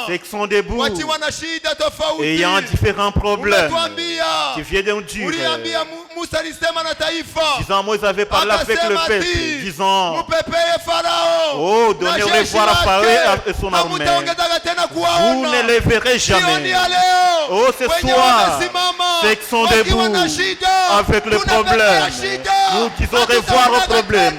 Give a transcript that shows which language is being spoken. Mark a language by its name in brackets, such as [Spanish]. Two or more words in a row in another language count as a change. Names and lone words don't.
[French] Ceux qui sont debout. [Swahili] Wakiwa na shida tofauti. [French] Ayant différents problèmes. [Swahili] Umetuambia. [French] Tu viens de nous dire. [Swahili] Uliambia Musa alisema na taifa. [French] Disant Moïse avait parlé avec le peuple. Disant. [Swahili] Mupepeye Farao. [French] Oh, donnez au revoir à Pharaon et son armée. Vous ne les verrez jamais. Oh, ce soir, ceux qui sont debout avec le problème, nous disons au revoir au problème.